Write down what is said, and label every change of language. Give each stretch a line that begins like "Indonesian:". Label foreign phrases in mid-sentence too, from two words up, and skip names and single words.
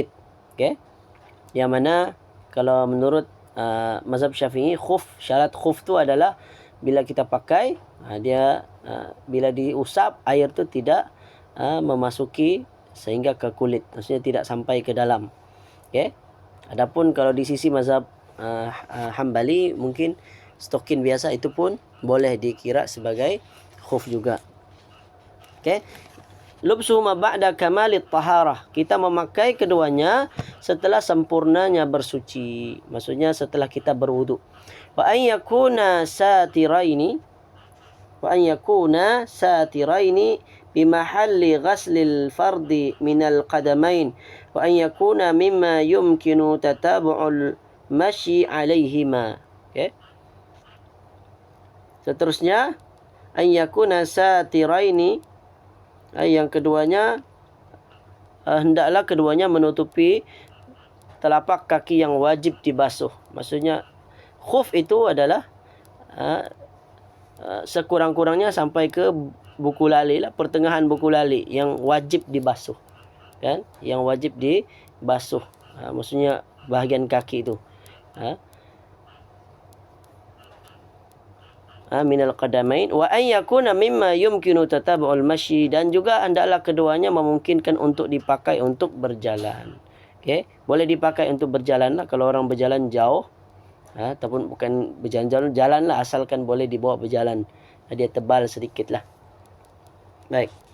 Malay: Okey, yang mana kalau menurut mazhab Syafi'i, syarat khuf tu adalah bila kita pakai, dia bila diusap, air tu tidak memasuki sehingga ke kulit, maksudnya tidak sampai ke dalam. Okey, adapun kalau di sisi mazhab Hambali, mungkin stokin biasa itu pun boleh dikira sebagai khuf juga. Okey,
Arabic: لبسهما بعد كمال الطهارة,
Malay: kita memakai keduanya setelah sempurnanya bersuci, maksudnya setelah kita berwudu.
Arabic: وأن يكونا ساترين بمحل غسل الفرض من القدمين، وأن يكونا مما يمكن تتابع المشي عليهما.
Malay: Okey, seterusnya,
Arabic: أن يكونا ساترين,
Malay: yang keduanya, hendaklah keduanya menutupi telapak kaki yang wajib dibasuh. Maksudnya Khuf itu adalah sekurang-kurangnya sampai ke buku lali lah, pertengahan buku lali yang wajib dibasuh, kan? Yang wajib dibasuh. Maksudnya bahagian kaki itu.
Arabic: من القدمين وأن يكونا مما يمكن تتابع المشي,
Malay: dan juga hendaklah keduanya memungkinkan untuk dipakai untuk berjalan. Okey, boleh dipakai untuk berjalan lah kalau orang berjalan jauh, ataupun bukan berjalan jalan lah, asalkan boleh dibawa berjalan. Dia tebal sedikit lah. Baik.